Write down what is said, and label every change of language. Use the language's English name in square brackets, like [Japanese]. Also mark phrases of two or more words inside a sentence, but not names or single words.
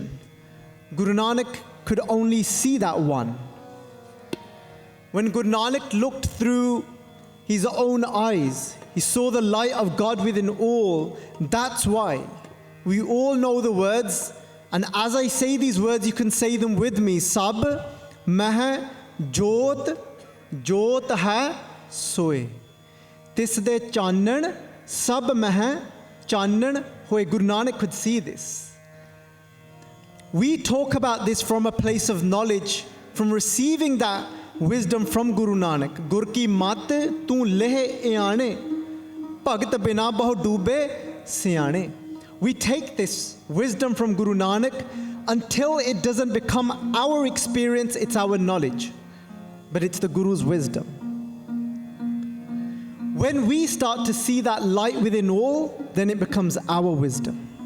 [English] Guru Nanak could only see that one. When Guru Nanak looked through his own eyes, he saw the light of God within all. That's why we all know the words, and as I say these words, you can say them with me. [Punjabi] ਸਭ ਮਹਿ ਜੋਤਿ, ਜੋਤਿ ਹੈ ਸੋਇ. ਤਿਸ ਦੈ ਚਾਨਣਿ, ਸਭ ਮਹਿ ਚਾਨਣੁ ਹੋਇ. [English] Guru Nanak could see this. We talk about this from a place of knowledge, from receiving that wisdom from Guru Nanak. [Punjabi] ਗੁਰ ਕੀ ਮਤਿ ਤੂੰ ਲੇਹਿ ਇਆਨੇ, ਭਗਤਿ ਬਿਨਾ ਬਹੁ ਡੂਬੇ ਸਿਆਨੇ. [English] We take this wisdom from Guru Nanak until it doesn't become our experience, it's our knowledge, but it's the Guru's wisdom. When we start to see that light within all, then it becomes our wisdom.